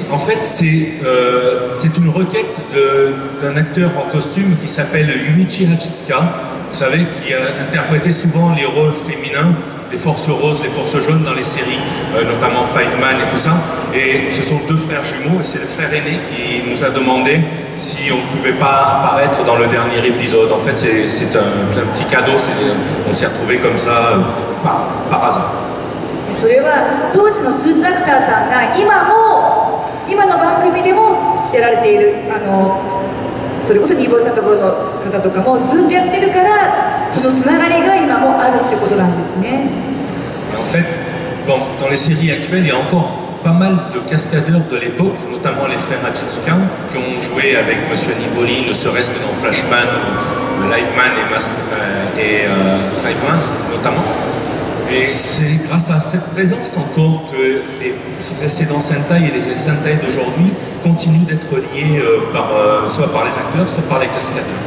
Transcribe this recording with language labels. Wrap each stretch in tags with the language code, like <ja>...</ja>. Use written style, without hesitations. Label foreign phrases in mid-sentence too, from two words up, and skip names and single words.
<fr>En fait, c'est une requête d'un acteur en costume qui s'appelle Yunichi Hachitsuka, vous savez, qui a interprété souvent les rôles féminins, les forces roses, les forces jaunes dans les séries, notamment Five Man et tout ça. Et ce sont deux frères jumeaux, et c'est le frère aîné qui nous a demandé si on ne pouvait pas apparaître dans le dernier épisode. En fait, c'est un petit cadeau, on s'est retrouvés comme ça par hasard.</fr> <ja>それは当時のスーツアクターさんが今の番組でもやられているそれこそニーボールさんのところの方とかもずっとやってるからそのつながりが今もあるってことなんですね。</ja> <fr>En fait, bon, dans les séries actuelles, il y a encore pas mal de cascadeurs de l'époque, notamment les frères Hachitsuka, qui ont joué avec Monsieur Niboli, ne serait-ce que dans Flashman, Liveman et Fiveman notamment. Et c'est grâce à cette présence encore que les précédents Sentai et les Sentai d'aujourd'hui continuent d'être liés soit par les acteurs, soit par les cascadeurs.</fr>